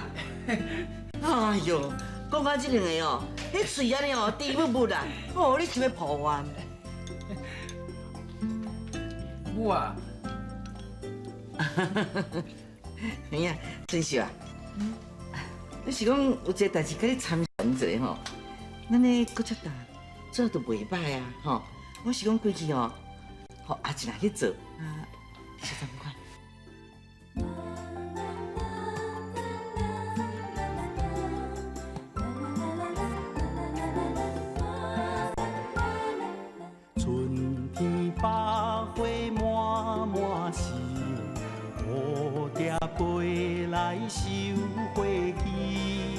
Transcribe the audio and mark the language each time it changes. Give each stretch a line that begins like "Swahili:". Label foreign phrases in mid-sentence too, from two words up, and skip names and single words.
Min Nan Chinese: 哎哟，讲到这两个哦，迄嘴安尼哦，甜蜜蜜啦，哦，你想要抱怨？母啊，哎呀，真是啊。你是讲有一个代志甲你参详者吼，咱呢搁遮大，做都袂歹啊吼。我是讲规矩哦，互阿进来去做啊，是怎款？春天百花满满是，蝴蝶飞来收花期。